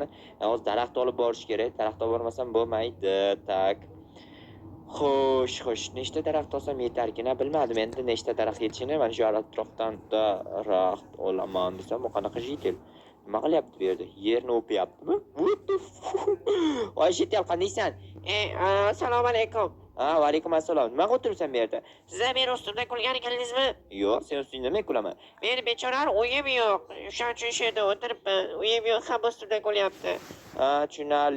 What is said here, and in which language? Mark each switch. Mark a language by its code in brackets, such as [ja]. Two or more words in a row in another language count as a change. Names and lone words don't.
[uz] Hozir daraxt olib borish kerak. Daraxt olib bormasam bo'lmaydi. Tak. Xo'sh, nechta daraxt olsam yetarkina bilmadim. Endi nechta daraxt yetishini mana shu atrofdan daraxt olaman desam, bu qanaqa jitel? Nima qilyapti bu yerda? Yerni o'pyaptimi? [en] What the fuck? [uz] Voy shetel, qandaysan? Assalomu alaykum. Va alaykum assalom. Nimaga o'tiribsan bu yerda? Sizlar meni ustimda kulgan ekaningizmi? Yo'q, sen ustingda men kulaman. Meni bechorani uyim yo'q. O'shaning uchun shu yerda o'tiribman. Uyim yo'q, ham ustimda kulyapti. Tushunarli.